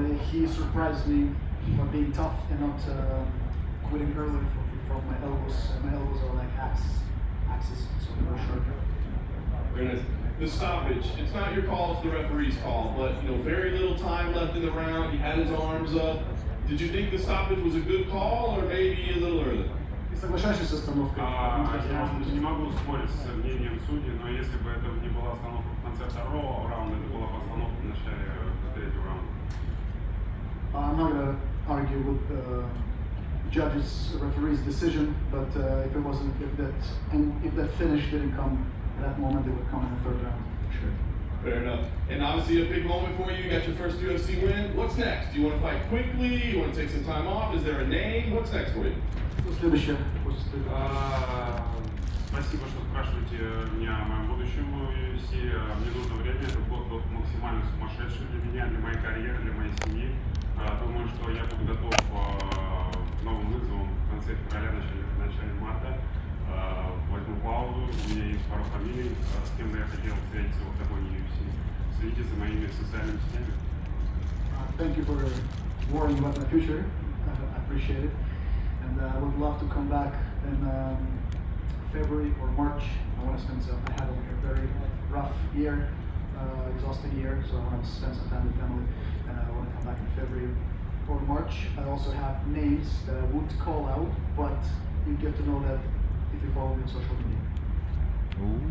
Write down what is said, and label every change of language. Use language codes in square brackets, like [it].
[en] He surprised me by being tough and not quitting early from my elbows. My elbows are like axes, so they're short. Very nice. The stoppage, it's not your call, it's the referee's call, but very little time left in the round. He had his arms up. Did you think the stoppage was a good call or maybe a little early? [ru] Ты соглашаешься с остановкой? Я не могу спорить с мнением судей, но если бы это не была остановка в конце второго раунда, это была бы остановка в начале третьего раунда. [en] I'm not going to argue with the judges, referee's decision, but if that finish didn't come at that moment, it would come in the third round, for sure. Fair enough. And obviously a big moment for you. You got your first UFC win. What's next? Do you want to fight quickly? You want to take some time off? Is there a name? What's next for you? [ru] Следующее. Спасибо, что спрашиваете меня о моем будущем в UFC. Мне нужно время. Этот год был максимально сумасшедший для меня, для моей карьеры, для моей семьи. Думаю, что я буду готов к новым вызовам в конце февраля, начале марта. Возьму паузу. У меня есть пару фамилий, с кем бы я хотел встретиться в октагоне UFC. Следите за моими социальными сетями. [en] Thank you for worrying about my future. I appreciate it. And I would love to come back in February or March. I want to spend some. I had a very rough year, exhausting year, so I want to spend some time with family. And I want to come back in February or March. I also have names that I would call out, but you get to know that if you follow me on social media.